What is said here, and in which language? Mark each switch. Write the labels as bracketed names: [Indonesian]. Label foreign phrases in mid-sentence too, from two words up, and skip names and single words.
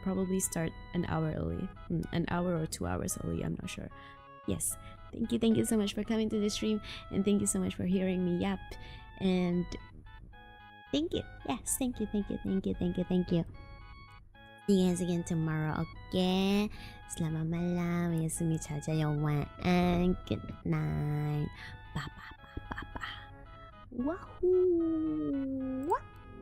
[English] Probably start an hour early. An hour or 2 hours early, I'm not sure. Yes. Thank you so much for coming to the stream, and thank you so much for hearing me yap. And thank you. Yes, thank you. See you guys again tomorrow, okay? [Indonesian] Selamat malam, [Korean] yasumi 자자요,晚安, [English] good night. Wahoo!